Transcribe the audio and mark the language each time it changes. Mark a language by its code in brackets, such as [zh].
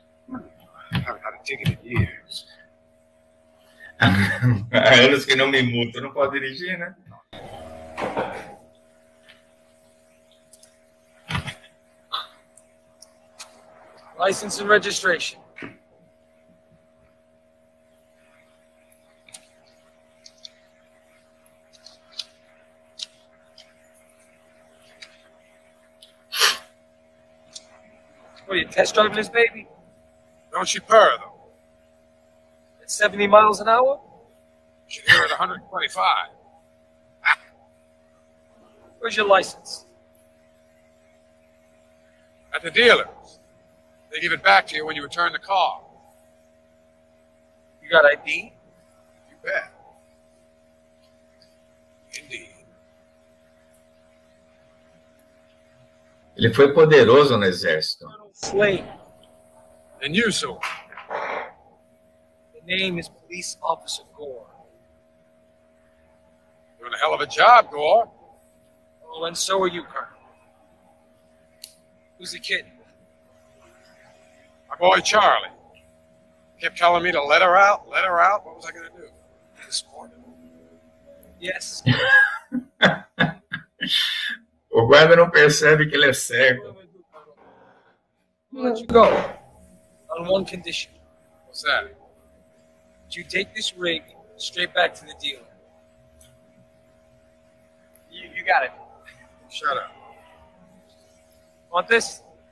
[en] I haven't had a ticket in years. [pt] Há anos que não me multa, não pode dirigir, né? [en] License and registration. What are you test driving this baby? Don't she purr, though? At 70 miles an hour? She's here at 125. Where's your license? At the dealer's. They give it back to you when you return the car. You got ID? You bet. Indeed. [pt] Ele foi poderoso no exército. [en] Slade. And you, sir? The name is Police Officer Gore. Doing a hell of a job, Gore. Oh, and so are you, Colonel. Who's the kid? My boy Charlie. Kept telling me to let her out, let her out. What was I going to do? This morning. Yes. [pt] O guarda não percebe que ele é cego. [en] I'll let you go on one condition. What's that? You take this rig straight back to the dealer. You got it. Shut up. Want this?